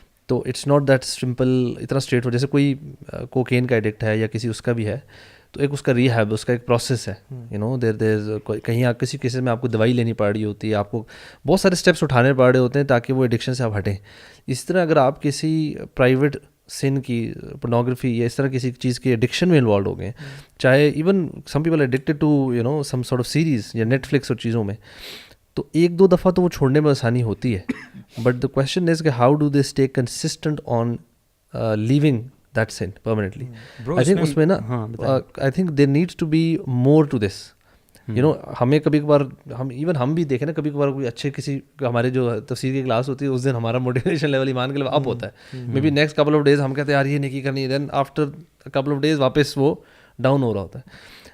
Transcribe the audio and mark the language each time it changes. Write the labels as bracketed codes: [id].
[ur] تو [en] it's not that simple [ur] اتنا street ہو. جیسے کوئی کوکین کا ایڈکٹ ہے یا کسی اس کا بھی ہے تو ایک اس کا ریہیب, اس کا ایک پروسیس ہے, یو نو دیر کہیں آپ کسی کیسز میں آپ کو دوائی لینی پڑ رہی ہوتی ہے, آپ کو بہت سارے اسٹیپس اٹھانے پڑ رہے ہوتے ہیں تاکہ وہ ایڈکشن سے آپ ہٹیں. اس طرح اگر آپ کسی پرائیویٹ سن کی پورنوگرافی یا اس طرح کسی چیز کی ایڈکشن میں انوالوڈ ہو گئے, چاہے [en] even some people addicted to you know some sort of series [ur] یا نیٹ فلکس اور چیزوں میں, تو ایک دو دفعہ تو وہ چھوڑنے میں آسانی ہوتی ہے. [en] but the question is [ur] کہ [en] How do they stay consistent on living that sun permanently. I think اس میں نا I think there needs to be more to this, you know. [ur] ہمیں کبھی کبھار ہم بھی دیکھیں نا, کبھی کبھار کوئی اچھے کسی ہمارے جو تفسیر کی کلاس ہوتی ہے اس دن ہمارا موٹیویشن لیول ایمان کے لیول اپ ہوتا ہے, [en] maybe next couple of days [ur] ہم کہتے ہیں یار یہ نیکی کرنی ہے, [en] then after couple of days [ur] واپس وہ ڈاؤن ہو رہا ہوتا ہے.